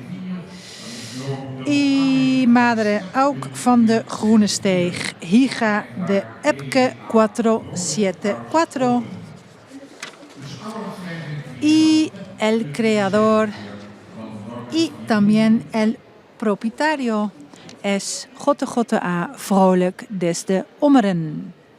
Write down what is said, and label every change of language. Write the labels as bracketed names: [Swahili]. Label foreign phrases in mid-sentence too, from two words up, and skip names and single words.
[Spanish] Y Madre Auk van de Groene Steeg, hija de Epke 474. Y el creador y también el propietario es JJA Vrolijk desde Ommeren.